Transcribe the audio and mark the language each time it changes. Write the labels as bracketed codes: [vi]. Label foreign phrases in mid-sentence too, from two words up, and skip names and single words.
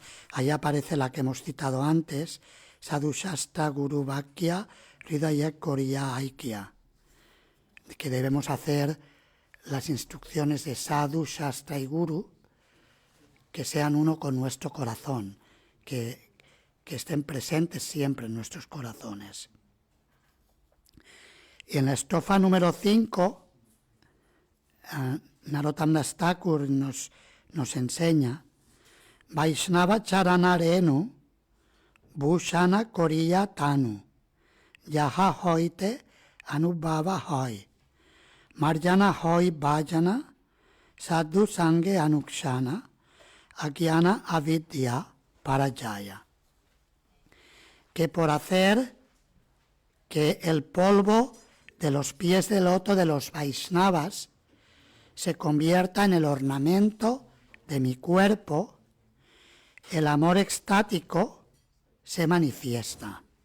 [es] Ahí aparece la que hemos citado antes, [bn] সাধু শাস্ত্র গুরু বাক্য হৃদয় করিয়া ঐক্য, [es] que debemos hacer las instrucciones de Sadhu, Shastra y Guru, que sean uno con nuestro corazón, que estén presentes siempre en nuestros corazones. Y en la estrofa número 5, Narottam Das Thakur nos enseña [bn] বৈষ্ণব চরণরেণু ভূষণ করিয়া তনু যাহা হৈতে অনুভব হয় মার্জন হয় ভজন সাধু সঙ্গে অনুক্ষণ অজ্ঞান অবিদ্যা পরাজয়, [es] que por hacer que el polvo de los pies de loto de los Vaishnavas se convierta en el ornamento de mi cuerpo, el amor extático se manifiesta.